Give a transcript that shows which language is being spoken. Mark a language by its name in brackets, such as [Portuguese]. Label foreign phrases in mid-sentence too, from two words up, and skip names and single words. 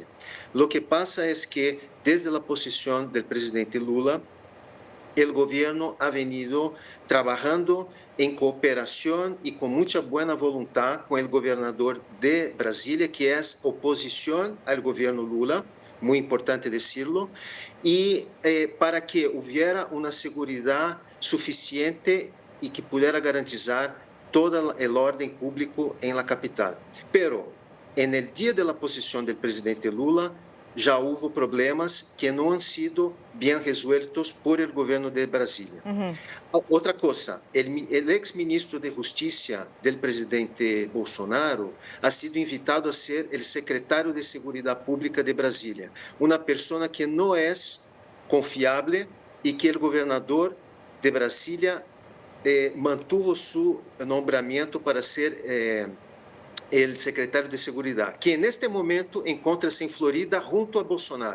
[Spanish] Lo que pasa es que desde la posición del presidente Lula, el gobierno ha venido trabajando en cooperación y con mucha buena voluntad con el gobernador de Brasilia, que es oposición al gobierno Lula, muy importante decirlo, y para que hubiera una seguridad suficiente y que pudiera garantizar todo el orden público en la capital. Pero en el día de la posición del presidente Lula, [Portuguese] já houve problemas que não [Spanish] han sido bem resueltos por el gobierno de Brasilia. [Portuguese] Outra coisa, [Spanish] el ex-ministro de Justiça del presidente Bolsonaro ha sido invitado a ser el secretario de Seguridad Pública de Brasilia, una persona que no es confiable y que el gobernador de Brasilia mantuvo su nombramiento para ser el secretario de Seguridad, que en este momento encontra-se en Florida junto a Bolsonaro.